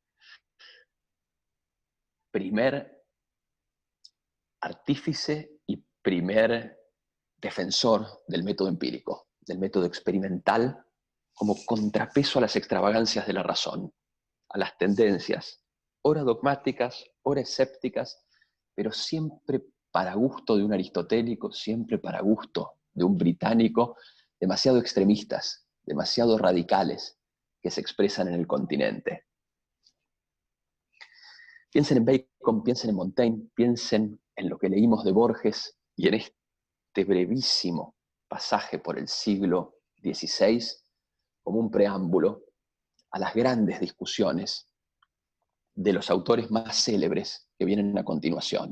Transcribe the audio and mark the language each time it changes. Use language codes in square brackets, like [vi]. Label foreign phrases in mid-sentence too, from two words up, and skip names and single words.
[es] Primer artífice y primer defensor del método empírico, del método experimental, como contrapeso a las extravagancias de la razón, a las tendencias, ora dogmáticas, ora escépticas, pero siempre para gusto de un aristotélico, siempre para gusto de un británico, demasiado extremistas, demasiado radicales, que se expresan en el continente. Piensen en Bacon, piensen en Montaigne, piensen en lo que leímos de Borges y en este brevísimo pasaje por el siglo XVI como un preámbulo a las grandes discusiones de los autores más célebres que vienen a continuación.